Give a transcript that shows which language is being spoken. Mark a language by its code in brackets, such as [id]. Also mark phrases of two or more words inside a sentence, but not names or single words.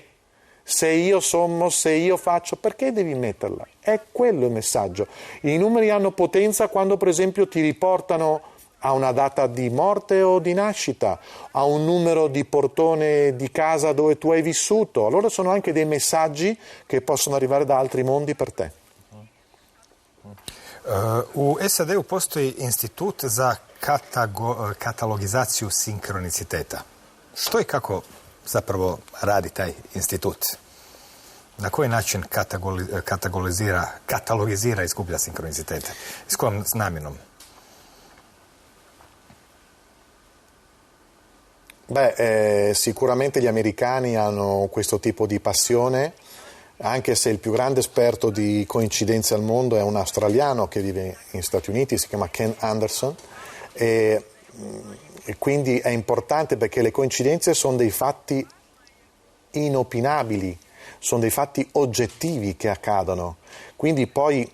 [it] Se io sommo, se io faccio, perché devi metterla? È quello il messaggio. I numeri hanno potenza quando per esempio ti riportano a una data di morte o di nascita, a un numero di portone di casa dove tu hai vissuto. Allora sono anche dei messaggi che possono arrivare da altri mondi per te. [hr] U SAD-u postoji institut za katalogizaciju sinkroniciteta. Što i kako zapravo radi taj institut? Na koji način katalogizira i skuplja sinkronicitete? S kojom namjenom? [it] Sicuramente gli americani hanno questo tipo di passione, anche se il più grande esperto di coincidenze al mondo è un australiano che vive negli Stati Uniti, si chiama Ken Anderson, e quindi è importante perché le coincidenze sono dei fatti inopinabili, sono dei fatti oggettivi che accadono, quindi poi